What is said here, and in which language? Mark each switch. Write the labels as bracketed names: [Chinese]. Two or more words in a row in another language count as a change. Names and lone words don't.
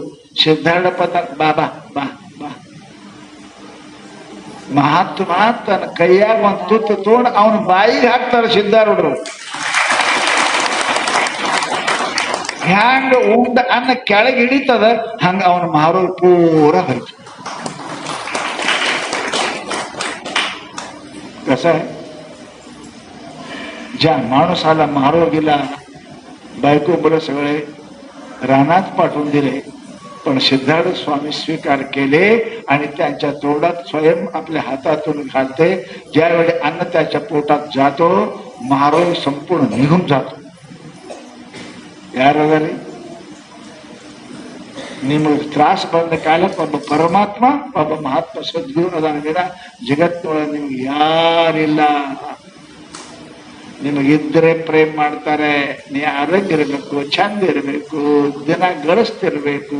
[Kannada] ಸಿದ್ಧಾರೂಢಪ್ಪ ಬಾಬಾ ಬಾ ಬಾ. ಮಹಾತ್ಮ ತನ್ನ ಕೈಯಾಗ ಒಂದು ತುತ್ತು ತಗೊಂಡು ಅವನ ಬಾಯಿಗೆ ಹಾಕ್ತಾರೆ ಸಿದ್ಧಾರೂಢರು. ಹ್ಯಾಂಗ ಉಂಡ ಅನ್ನ ಕೆಳಗೆ ಹಿಡಿತದ ಹಂಗ ಅವನ ಮಾರೋರು ಪೂರ ಹೋಯ್ತು. [Marathi] कसं आहे, ज्या माणूसाला मारोगीला बायको मुलं सगळे रानात पाठवून दिले, पण सिद्धार्थ स्वामी स्वीकार केले आणि त्यांच्या तोंडात स्वयं आपल्या हातातून घालते. ज्यावेळी अन्न त्याच्या पोटात जातो, महारोग संपूर्ण निघून जातो. [Kannada] ಯಾರಾಗಲಿ ನಿಮಗೆ ತ್ರಾಸ ಬಂದ ಕಾಲಕ್ಕೆ ಒಬ್ಬ ಪರಮಾತ್ಮ, ಒಬ್ಬ ಮಹಾತ್ಮ ಸದ್ಗುರು ಅದಾನ. ಜಗತ್ತಿನೊಳಗೆ ನಿಮ್ಗೆ ಯಾರಿಲ್ಲ. ನಿಮಗಿದ್ರೆ ಪ್ರೇಮ್ ಮಾಡ್ತಾರೆ. ನೀ ಆರೋಗ್ಯ ಇರಬೇಕು, ಚಂದ ಇರಬೇಕು, ದಿನ ಗಳಿಸ್ತಿರ್ಬೇಕು.